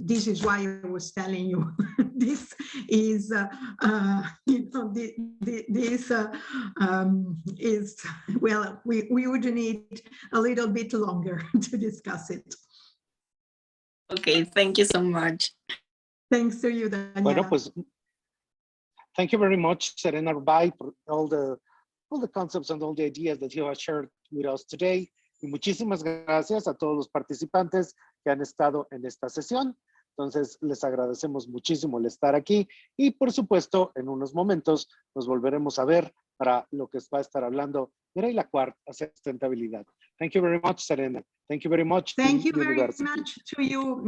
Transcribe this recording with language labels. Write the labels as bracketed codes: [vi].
[en] This is why I was telling you, this is, you know, this is, well, we would need a little bit longer to discuss it. Okay, thank you so much. Thanks to you, Daniela. [es] Bueno, pues, [en] thank you very much, Serena Rovai, for all the concepts and all the ideas that you have shared with us today. [es] Y muchísimas gracias a todos los participantes que han estado en esta sesión. Entonces, les agradecemos muchísimo el estar aquí y, por supuesto, en unos momentos nos volveremos a ver para lo que va a estar hablando Mireille Laquart acerca de sustentabilidad. [en] Thank you very much, Serena. Thank you very much. Thank you very much to you.